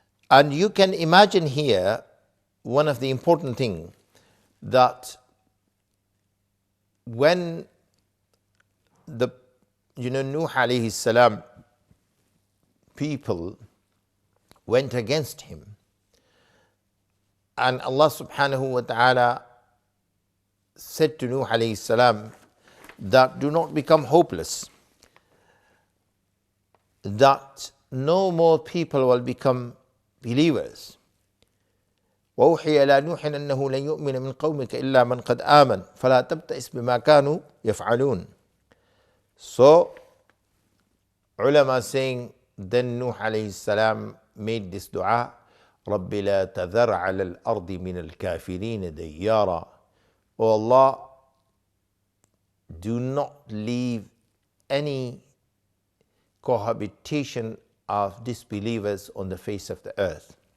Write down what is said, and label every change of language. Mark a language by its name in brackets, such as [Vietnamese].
[English] And you can imagine here one of the important things, that when the Nuh alayhi salam people went against him, and Allah subhanahu wa ta'ala said to Nuh alayhi salam that do not become hopeless, that no more people will become believers. [Arabic] وأوحي إلى نوح أنه لن يؤمن من قومك إلا من قد آمن فلا تبتئس بما كانوا يفعلون. [English] So ulama saying, then Nuh alayhi salam made this dua, [Arabic] رب لا تذر على الأرض من الكافرين ديارا. [English] O Allah, do not leave any cohabitation of disbelievers on the face of the earth.